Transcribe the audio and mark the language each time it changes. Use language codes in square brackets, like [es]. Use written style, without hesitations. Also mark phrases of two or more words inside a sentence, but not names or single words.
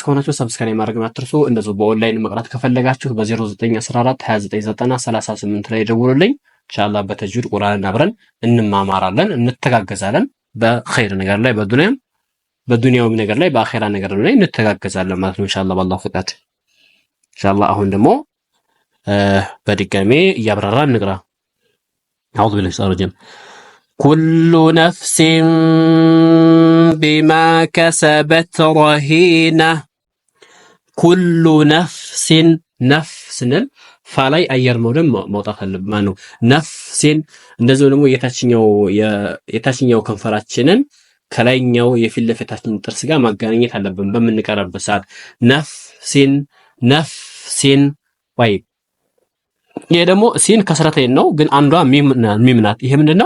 [am] ከሆናችሁ ሰብስክራይብ ማድረግ አትርሱ። እንደዚሁ በኦንላይን መቅራት ከፈለጋችሁ በ0914 2990 38 ላይ ደውሉልኝ። ኢንሻአላህ በተጅዊድ ቁርአንን አብረን እንማማራለን፣ እንተጋገዛለን። በኸይር ነገር ላይ በዱንያውም ነገር ላይ በአኺራ ነገር ላይ እንተጋገዛለን ማለት ነው ኢንሻአላህ በአላህ ፍቃድ። ኢንሻአላህ አሁን ደግሞ በድጋሜ እያብራራን እንቅራ። [ar] أعوذ بالله من الشيطان الرجيم كل نفس بما كسبت رهينة كل نفس [am] ነፍስን ፋላይ አየር መውጣት አለበት ማለት ነው። ነፍሲን እንደዚሁ ደግሞ የታችኛው ከንፈራችንን ከላይኛው የፊት ለፊታችን ጥርስ ጋር ማገናኘት አለብን በምንቀራበት ሰዓት። ነፍሲን ወይ ይሄ ደግሞ ሲን ከስረተይን ነው፣ ግን አንዷ ሚም ናት። ይሄ ምንድነው?